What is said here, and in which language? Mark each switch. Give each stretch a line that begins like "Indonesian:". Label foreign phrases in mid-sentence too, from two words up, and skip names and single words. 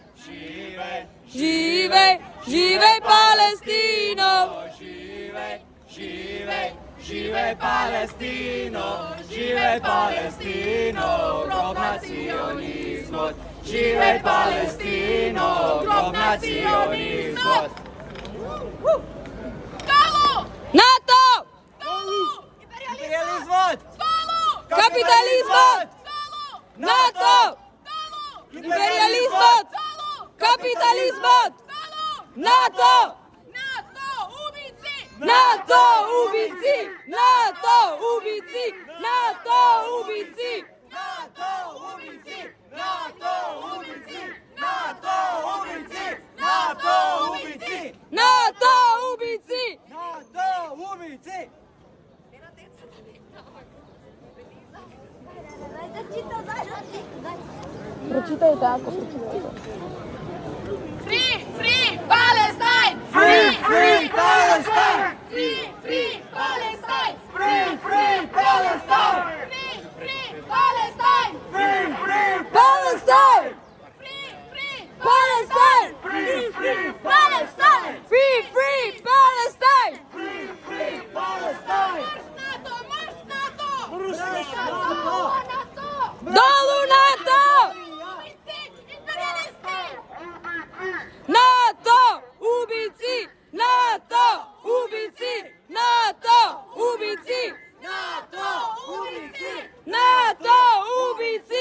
Macedonian: Живеј, живеј Палестино. Живеј Палестино, живеј Палестино, гроб национизмот. Живеј Палестино, гроб национизмот. Долу! НАТО! Долу! Империализмот! Долу! Капитализмот! Долу! НАТО! Долу! Империализмот! Долу! Капитализмот! Долу! НАТО! НАТО! Убици! НАТО убици! НАТО убици! НАТО убици! НАТО убици! НАТО убици! НАТО убици! НАТО убици! НАТО убици! НАТО убици! Прочитајте ако прочитајте.
English: Free, free Palestine! Free, free Palestine! Free, free Palestine! Free, free Palestine! Free, free Palestine! Free, free Palestine! Free, free Palestine! Free, free Palestine! Free, free Palestine! Free, free Palestine!
Macedonian: Marш НАТО! Марш НАТО! НАТО! Долу НАТО! НАТО убици! НАТО убици! НАТО убици! НАТО убици! НАТО убици!